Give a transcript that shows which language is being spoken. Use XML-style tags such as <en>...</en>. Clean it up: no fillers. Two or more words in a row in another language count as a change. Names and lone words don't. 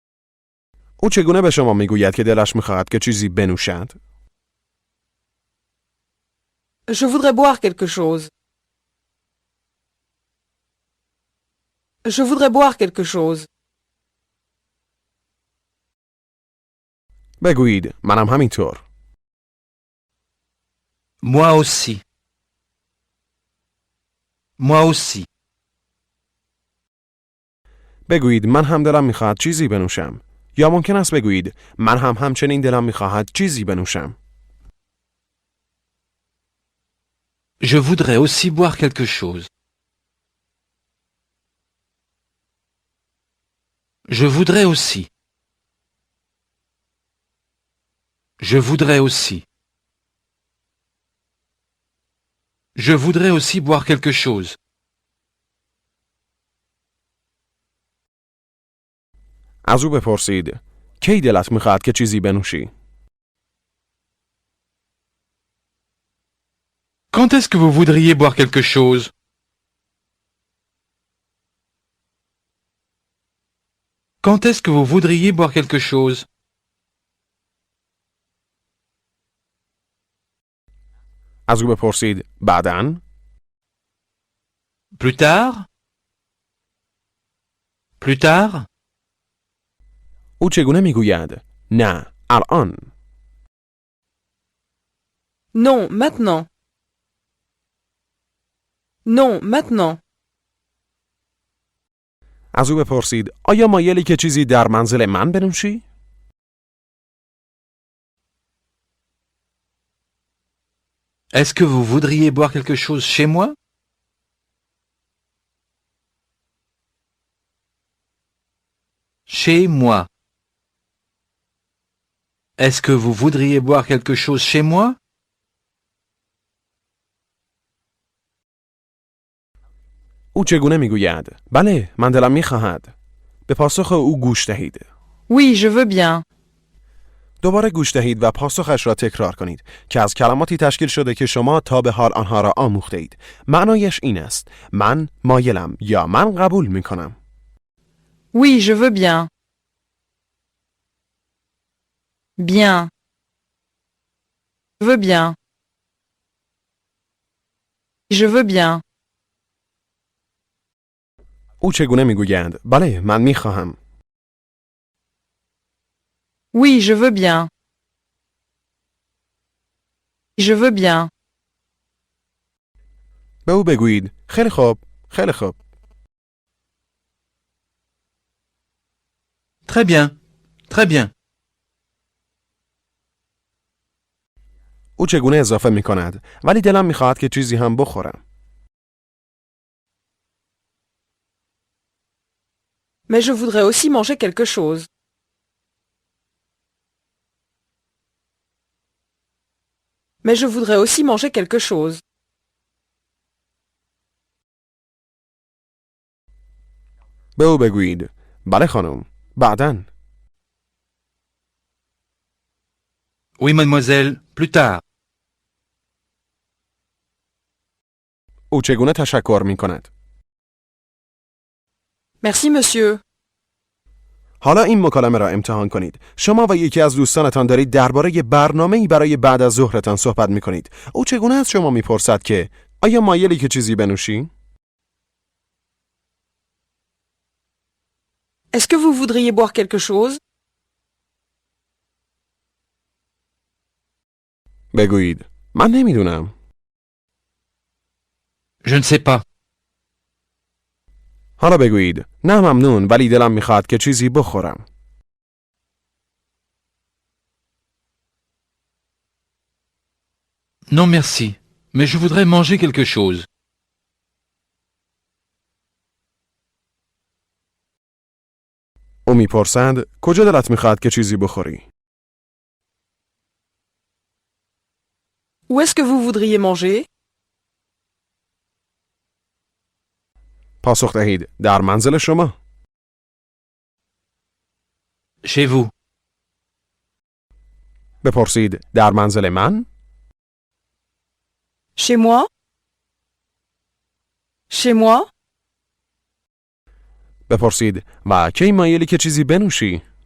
<fa>او چگونه به شما میگوید که دلش میخواهد که چیزی بنوشد؟</fa> <fr>Je voudrais boire quelque chose. Je voudrais boire quelque chose.</fr> <fa>بگویید منم همینطور.</fa> <fr>Moi aussi. Moi aussi.</fr> <fa>بگویید من هم دلم میخواهد چیزی بنوشم. یا ممکن است بگویید من هم همچنین دلم میخواهد چیزی بنوشم.</fa> <fr>Je voudrais aussi boire quelque chose. Je voudrais aussi. Je voudrais aussi. Je voudrais aussi boire quelque chose.</fr> <fa>از او بپرسید کی دلت میخواهد که چیزی بنوشی؟</fa> <fr>Quand est-ce que vous voudriez boire quelque chose? Quand est-ce que vous voudriez boire quelque chose?</fr> <fa>از او بپرسید بعداً؟</fa> <fr>Plus tard? Plus tard?</fr> <fa>او چگونه میگوید؟ نه، الان.</fa> <fr>Non, maintenant. Non, maintenant.</fr> <fa>از او بپرسید آیا مایلی که چیزی در منزل من بنوشی؟</fa> <fr>Est-ce que vous voudriez boire quelque chose chez moi? Chez moi. Est-ce que vous voudriez boire quelque chose chez moi?</fr> <fa>او چگونه میگوید؟ بله، من دلم میخواهد. به پاسخ او گوش دهید.</fa> <fr>Oui, je veux bien.</fr> <fa>دوباره گوش دهید و پاسخش را تکرار کنید که از کلماتی تشکیل شده که شما تا به حال آنها را آموخته اید. معنایش این است: من مایلم یا من قبول میکنم.</fa> <fr>Oui, je veux bien. Bien. Je veux bien. Je veux bien.</fr> <fa>او چگونه میگویند؟ بله، من میخواهم.</fa> <fr>Oui, je veux bien. Je veux bien.</fr> <fa>به او بگویید خیلی خوب، خیلی خوب.</fa> <fr>Très bien. Très bien.</fr> <fa>او چگونه اضافه میکند؟ ولی دلم میخواهد که چیزی هم بخورم.</fa> <fr>Mais je voudrais aussi manger quelque chose. Mais je voudrais aussi manger quelque chose.</fr> <fa>به او بگویید بله خانم، بعداً.</fa> <fr>Oui, mademoiselle. Plus tard.</fr> <fa>او چگونه تشکر میکند؟</fa> <fr>Merci, monsieur.</fr> <fa>حالا این مکالمه را امتحان کنید. شما و یکی از دوستانتان دارید درباره برنامه‌ای برای بعد از ظهرتان صحبت می‌کنید. او چگونه از شما می‌پرسد که آیا مایلی که چیزی بنوشی؟</fa> <fr>Est-ce que vous voudriez boire quelque chose?</fr> <fa>بگویید من نمیدونم.</fa> <fr>Je ne sais pas.</fr> <fa>حالا بگویید نه ممنون، ولی دلم می‌خواد که چیزی بخورم.</fa> <fr>Non merci, mais je voudrais manger quelque chose.</fr> <fa>او می‌پرسد کجا دلت می‌خواد که چیزی بخوری؟</fa> <fr>Où est-ce que vous voudriez manger?</fr> <fa>پاسخ دهید در منزل شما.</fa> <fr>Chez vous.</fr> <fa>بپرسید در منزل من؟</fa> <fr>Chez moi? Chez moi?</fr> <fa>بپرسید و کی مایلی که چیزی بنوشی؟</fa>